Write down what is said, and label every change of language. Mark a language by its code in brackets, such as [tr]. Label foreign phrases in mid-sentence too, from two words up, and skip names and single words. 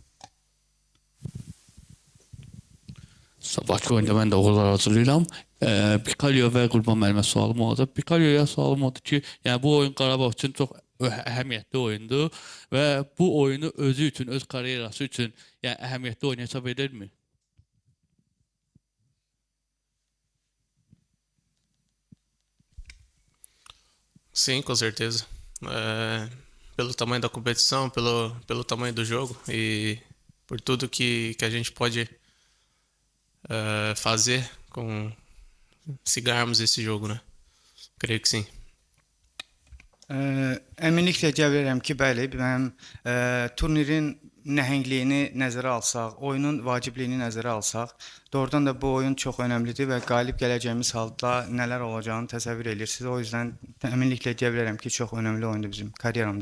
[az] Sabahki oyunda mən də uğurlar arzulayıram. Pikalyo və Qurban müəllimə sualım olacaq. Pikalyoya sualım odur ki, yəni bu oyun Qarabağ üçün çox əhəmiyyətli oyundur və bu oyunu özü üçün, öz karyerası üçün yəni əhəmiyyətli oyun hesab edirmi? [pt] Sim, com certeza. Pelo tamanho da competição, pelo tamanho do jogo e por tudo que a gente pode fazer se ganharmos esse jogo, né? Creio que sim. [az] Əminliklə cavab verirəm ki, bəli, mənim turnirin nəhəngliyini nəzərə alsaq, oyunun vacibliyini nəzərə alsaq, doğrudan da bu oyun çox önəmlidir və qalib gələcəyimiz halda nələr olacağını təsəvvür edirsiniz. O yüzden əminliklə cavab verirəm ki, çox önəmli oyundur bizim karyeramda.